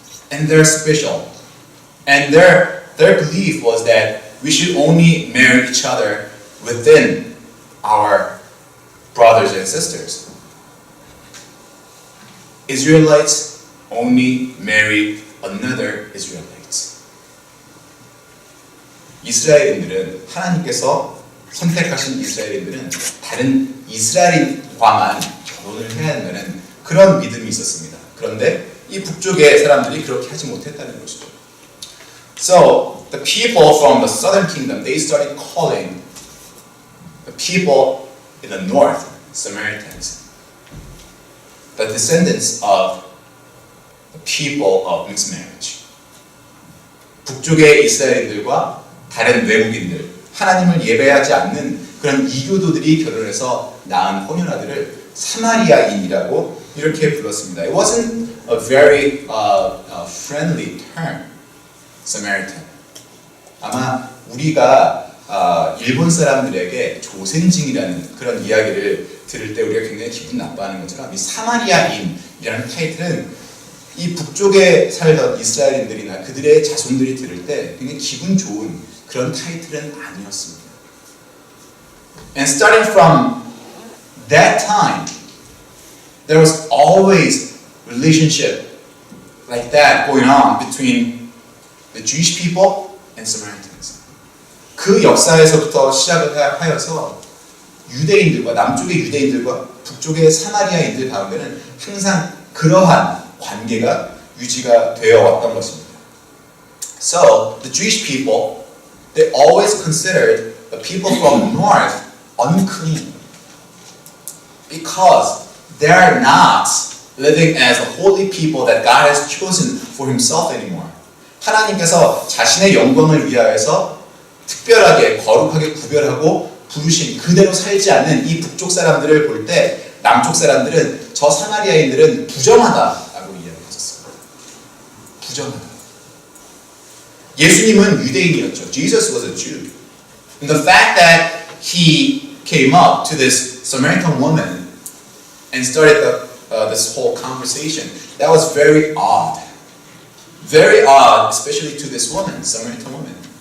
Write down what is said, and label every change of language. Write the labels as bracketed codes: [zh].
[en] And they're special. And their belief was that we should only marry each other within our brothers and sisters. Israelites only married another Israelites. [ko] 이스라엘인들은 하나님께서 선택하신 이스라엘인들은 다른 이스라엘과만 결혼을 해야 한다는 그런 믿음이 있었습니다. 그런데 이 북쪽의 사람들이 그렇게 하지 못했다는 것이죠. [en] So the people from the southern kingdom, they started calling the people in the north Samaritans, the descendants of the people of mixed marriage. [ko] 북쪽의 이스라엘인들과 다른 외국인들, 하나님을 예배하지 않는 그런 이교도들이 결혼해서 낳은 혼혈아들을 사마리아인이라고 이렇게 불렀습니다. [en] It wasn't a very friendly term, Samaritan. [ko] 아마 우리가 일본 사람들에게 조생징이라는 그런 이야기를 들을 때 우리가 굉장히 기분 나빠하는 것처럼 이 사마리아인이라는 타이틀은 이 북쪽에 살던 이스라엘인들이나 그들의 자손들이 들을 때 굉장히 기분 좋은 그런 타이틀은 아니었습니다. [en] And starting from that time, there was always relationship like that going on between the Jewish people and Samaritans. [ko] 그 역사에서부터 시작을 하여서 유대인들과 남쪽의 유대인들과 북쪽의 사마리아인들 가운데는 항상 그러한 관계가 유지가 되어 왔던 것입니다. [en] So the Jewish people, they always considered the people from north unclean because they are not living as the holy people that God has chosen for Himself anymore. [ko] 하나님께서 자신의 영광을 위하여서 특별하게 거룩하게 구별하고 부르신 그대로 살지 않는 이 북쪽 사람들을 볼 때 남쪽 사람들은 저 사마리아인들은 부정하다라고 이야기했었어요. 부정하다. 예수님은 유대인이었죠. [en] Jesus was a Jew. And the fact that He came up to this Samaritan woman and started this whole conversation, that was very odd. Very odd, especially to this woman, Samaritan woman.